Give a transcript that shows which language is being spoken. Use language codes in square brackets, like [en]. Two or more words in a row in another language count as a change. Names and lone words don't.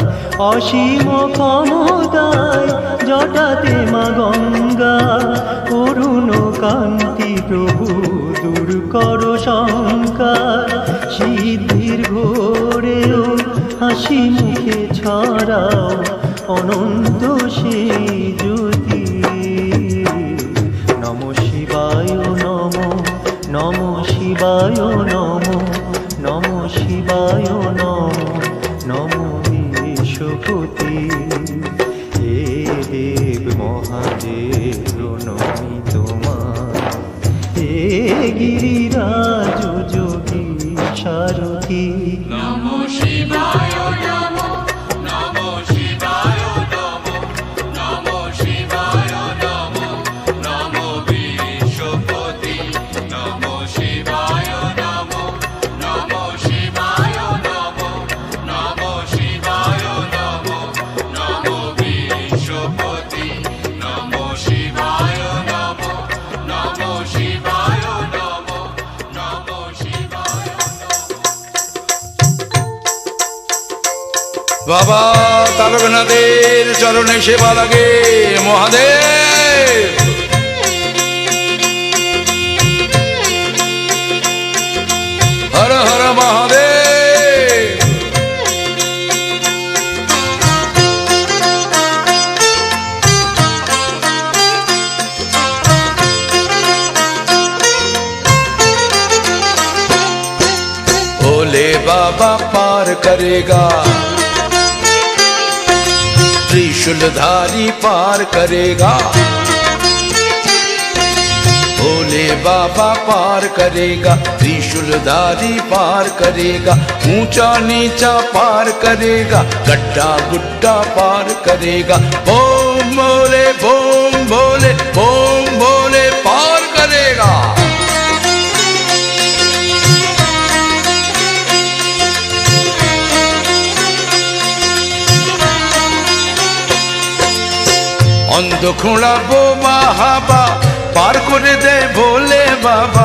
[bn] অসীম ক্ষমতায় জটাতে মা গঙ্গা, অরুণ কান্তি প্রভু দূর কর শঙ্কার। সিদ্ধির ঘোরেও হাসি মুখে ছড়াও অনন্ত সেই জ্যোতি। নম শিবায় নম, নম শিবায় নম, নম শিবায় নম, নম বিশ্বপতি। হে দেব মহাদেব প্রণমি তোমার, হে গিরিরাজ যোগী সারথি। নমো শিবায় নমো, নমো শিবায় নমো, নমো শিবায় নমো, নমো বিশ্বপতি। নমো শিবায় নমো, নমো শিবায় নমো, নমো শিবায় নমো, নমো বিশ্বপতি। নমো শিবায় নমো, নমো শিবায় নমো, নমো শিবায় নমো। বাবা তারকনাথের চরণে সেবা লাগে মহাদেব। হর হর মহাদেব। [hi] भोले बाबा पार करेगा, त्रिशूलधारी पार करेगा। भोले बाबा पार करेगा, त्रिशूलधारी पार करेगा। ऊंचा नीचा पार करेगा, गड्ढा गुड्ढा पार करेगा। बोम भोले बोम भोले बोम भोले पार करेगा। [bn] অন্ধ খোঁড়া বোমা হাবা পার করে দেয় ভোলে বাবা।